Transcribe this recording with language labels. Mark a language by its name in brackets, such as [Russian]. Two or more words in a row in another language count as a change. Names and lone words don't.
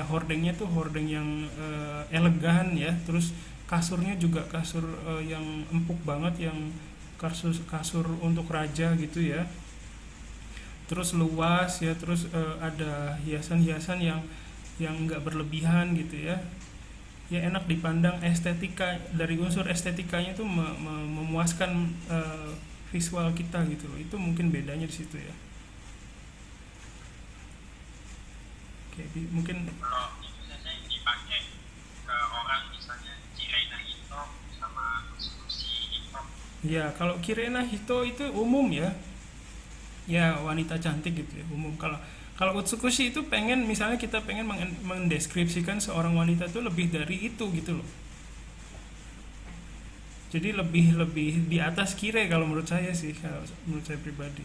[Indonesian] hordengnya tuh hordeng yang elegan ya, terus kasurnya juga kasur yang empuk banget, yang kasur untuk raja gitu ya, terus luas ya, terus ada hiasan-hiasan yang nggak berlebihan gitu ya, ya enak dipandang, estetika dari unsur estetikanya tuh memuaskan visual kita gitu loh. Itu mungkin bedanya di situ ya. Oke, mungkin Kalau itu Sensei dipakai ke orang misalnya [Japanese] 嫌いな人 [Indonesian] sama [Japanese] 美しい人. [Indonesian] ya kalau [Japanese] きれいな人 [Indonesian] itu umum ya, ya wanita cantik gitu ya, umum. Kalau Utsukushi itu misalnya kita pengen mendeskripsikan seorang wanita itu lebih dari itu gitu loh. Jadi lebih di atas kire kalau menurut saya sih, kalau menurut saya pribadi.